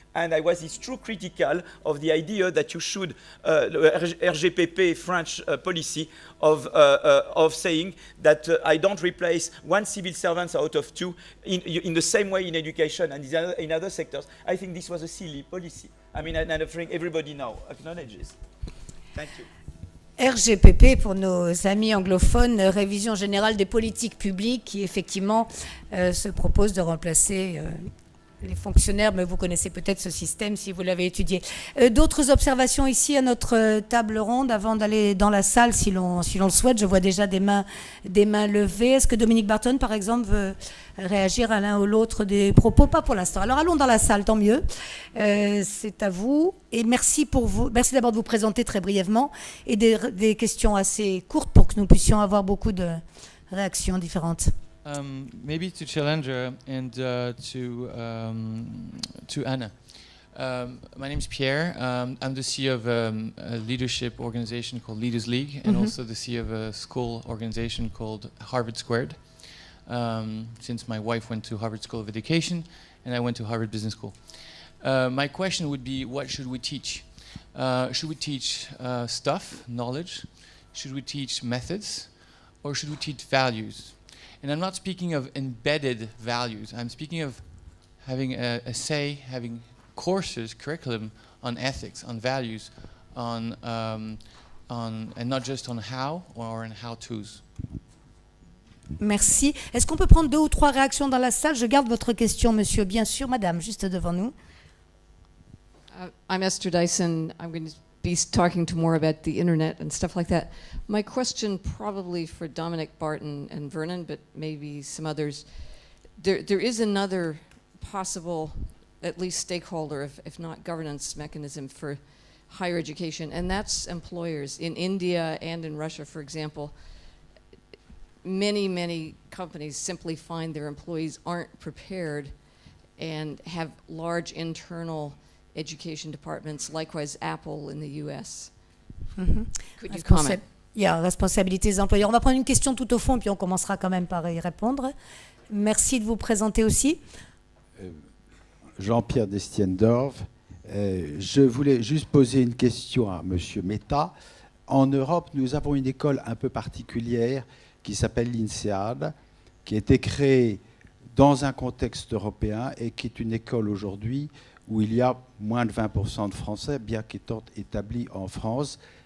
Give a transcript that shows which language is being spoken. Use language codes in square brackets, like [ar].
[en] And I was true critical of the idea that you should, RGPP French policy of saying that I don't replace one civil servant out of two in the same way in education and in other sectors. I think this was a silly policy. I mean, and I think everybody now acknowledges. Thank you. [fr] RGPP, pour nos amis anglophones, révision générale des politiques publiques qui effectivement se propose de remplacer les fonctionnaires, mais vous connaissez peut-être ce système si vous l'avez étudié. D'autres observations ici à notre table ronde avant d'aller dans la salle si l'on le souhaite. Je vois déjà des mains levées. Est-ce que Dominique Barton, par exemple, veut réagir à l'un ou l'autre des propos? Pas pour l'instant. Alors allons dans la salle, tant mieux. C'est à vous. Et merci d'abord de vous présenter très brièvement et des questions assez courtes pour que nous puissions avoir beaucoup de réactions différentes. [en] Maybe to Challenger and to Anna. My name is Pierre. I'm the CEO of a leadership organization called Leaders League, and also the CEO of a school organization called Harvard Squared. Since my wife went to Harvard School of Education, and I went to Harvard Business School. My question would be, what should we teach? Should we teach stuff, knowledge? Should we teach methods? Or should we teach values? And I'm not speaking of embedded values. I'm speaking of having a say, having courses, curriculum on ethics, on values, and not just on how or on how-tos. [fr] Merci. Est-ce qu'on peut prendre 2 ou 3 réactions dans la salle? Je garde votre question, monsieur. Bien sûr, madame, juste devant nous. [en] I'm Esther Dyson. I'm going to be talking to more about the internet and stuff like that. My question probably for Dominic Barton and Vernon, but maybe some others. There is another possible, at least stakeholder, if not governance mechanism for higher education, and that's employers. In India and in Russia, for example, many companies simply find their employees aren't prepared and have large internal education departments, likewise Apple in the US. Could you comment? [fr] Il y a responsabilité des employeurs. On va prendre une question tout au fond, puis on commencera quand même par y répondre. Merci de vous présenter aussi. Jean-Pierre Destienne-Dorve. Je voulais juste poser une question à M. Mehta. en Europe, nous avons une école un peu particulière qui s'appelle l'INSEAD, qui a été créée dans un contexte européen et qui est une école aujourd'hui où il y a moins de 20% de Français, bien qu'étant établis en France.